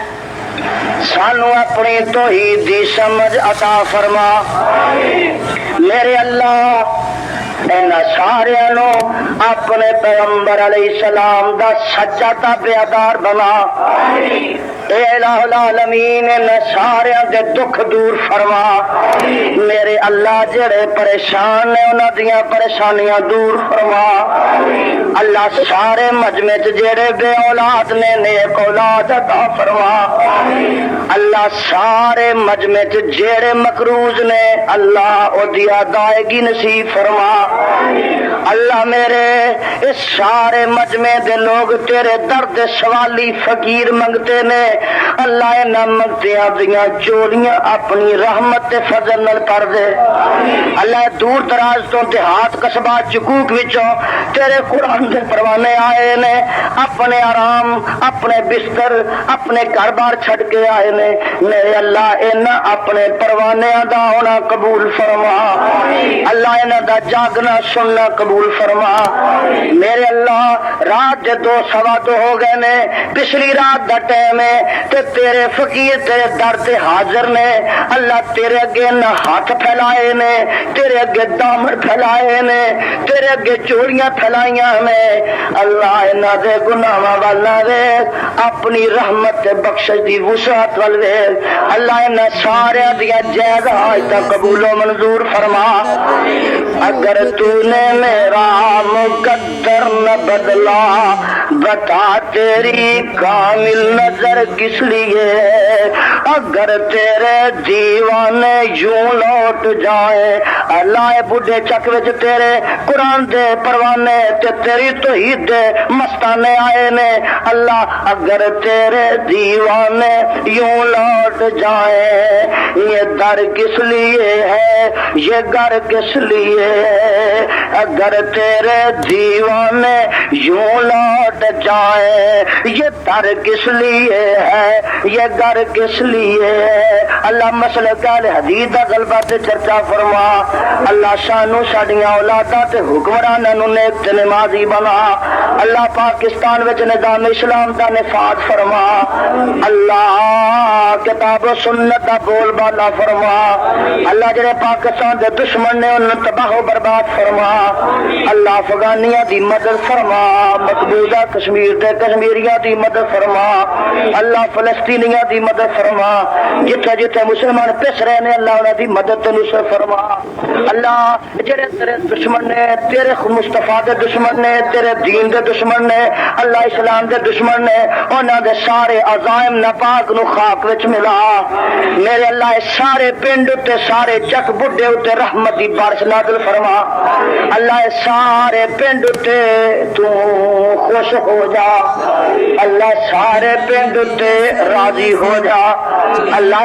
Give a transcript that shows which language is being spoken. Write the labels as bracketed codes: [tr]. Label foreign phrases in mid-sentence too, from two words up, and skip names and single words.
[pa] سانو اپنی توحید دی سمجھ عطا فرما میرے اللہ اینا سارے نو اپنے پیغمبر علیہ السلام دا سچا تابعدار بنا اے الہ العالمین اینا سارے دے دکھ دور فرما میرے اللہ جڑے پریشان نے انہاں دیاں پریشانیاں دور فرما اللہ سارے مجمع جڑے بے اولاد نے نیک اولاد عطا فرما اللہ سارے مجمع جڑے مقروض نے اللہ او دی ادائیگی نصیب فرما اللہ میرے اس سارے مجمع دے لوگ تیرے درد سوالی فقیر منگتے نے اللہ انہاں منگتیاں دیاں جوڑیاں اپنی رحمت فضل نال کر دے اللہ دور دراز تو دیہات قصبہ چکوک وچوں تیرے قرآن دے پروانے آئے نے اپنے آرام اپنے بستر اپنے گھر بار چھڑ کے آئے نے میرے اللہ انہاں اپنے پروانے دا ہونا قبول فرما اللہ انہاں دا جاگنا سننا قبول فرما میرے اللہ رات دے 2:15 ہو گئے نے پچھلی رات دا ٹائم ہے تے تیرے فقیر تیرے در تے حاضر نے اللہ تیرے اگے نہ ہاتھ پھیلائے نے تیرے اگے دامن پھیلائے نے تیرے اگے چوڑیاں پھیلائیاں نے اللہ انہاں دے گناہاں ول نہ ویکھ اپنی رحمت تے بخشش دی وسعت ول ویکھ اللہ انہاں سارے دیاں جائز حاجتاں قبول و منظور فرما [ur] اگر تو نے میرا مقدر نہ بدلا بتا تیری کامل نظر کس لیے اگر تیرے دیوانے یوں لوٹ جائے [pa] اللہ بڈھے چک وچ تیرے قرآن دے پروانے تے تیری توحید دے مستانے آئے نے [ur] اللہ اگر تیرے دیوانے یوں لوٹ جائے یہ در کس لیے ہے یہ گھر کس لیے اگر تیرے دیوانے یوں لوٹ جائے یہ در کس لیے ہے یہ گھر کس لیے ہے [pa] اللہ مسلک اہل حدیث دا غلبہ تے چرچا فرما اللہ شانو ساڈیاں اولاداں تے حکمراناں نو نیک تے نمازی بنا اللہ پاکستان وچ نظام اسلام دا نفاذ فرما اللہ کتاب و سنت دا بول بالا فرما اللہ جڑے پاکستان دے دشمن نے انہاں تباہ و برباد فرما اللہ افغانیاں دی مدد فرما مقبوضہ کشمیر دے کشمیریاں دی مدد فرما اللہ فلسطینیاں دی مدد فرما جتھے جتھے مسلمان پس رہے نے اللہ انہاں دی مدد تے نصرت فرما اللہ جڑے تیرے دشمن نے تیرے مصطفیٰ دے دشمن نے تیرے دین دے دشمن نے اللہ اسلام دے دشمن نے انہاں دے سارے عزائم ناپاک نو خاک وچ ملا میرے اللہ سارے پنڈ تے سارے چک بڈھے تے رحمت دی بارش نازل فرما اللہ سارے پنڈ تے تو خوش ہو جا اللہ سارے پنڈ تے راضی ہو جا اللہ